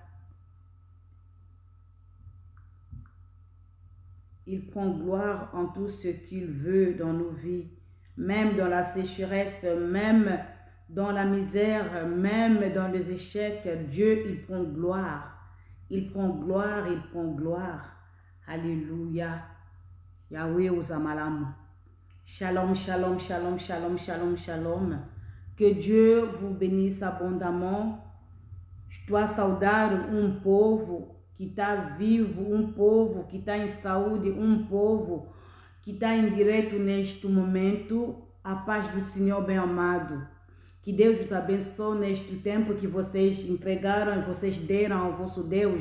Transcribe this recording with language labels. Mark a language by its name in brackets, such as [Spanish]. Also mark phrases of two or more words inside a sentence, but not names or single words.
[French] Il prend gloire en tout ce qu'il veut dans nos vies, même dans la sécheresse, même dans la misère, même dans les échecs. Dieu, il prend gloire. Il prend gloire, il prend gloire. Alléluia. Yahweh Uzamalamu. [Hebrew] Shalom, shalom, shalom, shalom, shalom, shalom. [French] Que Dieu vous bénisse abondamment. [Portuguese] Estou saudar povo que está vivo, povo que está em saúde, povo que está em direito neste momento. A paz do Senhor bem amado. Que Deus os abençoe neste tempo que vocês entregaram e vocês deram ao vosso Deus.